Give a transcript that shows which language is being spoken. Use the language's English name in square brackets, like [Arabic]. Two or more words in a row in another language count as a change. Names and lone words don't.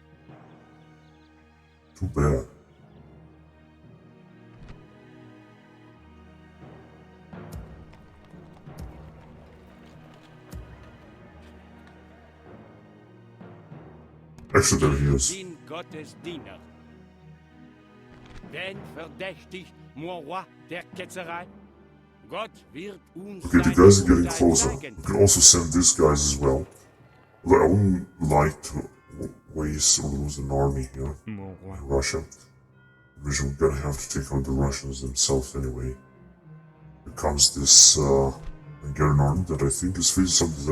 [English] Too bad. Actually, there he is. [German] Bin Gottes Diener. Wen verdächtigt [French] mon roi [German] der Ketzerei? Gott wird uns [English] Okay, the [German] sein [English] guys are getting [German] Urteil [English] closer. [German] zeigen. [English] We can also send these guys as well. Although I wouldn't like to waste or lose an army here [French] Mon roi. [English] in Russia. Which we're gonna have to take out the Russians themselves anyway. Here comes this Hungarian army that I think is facing some desertion.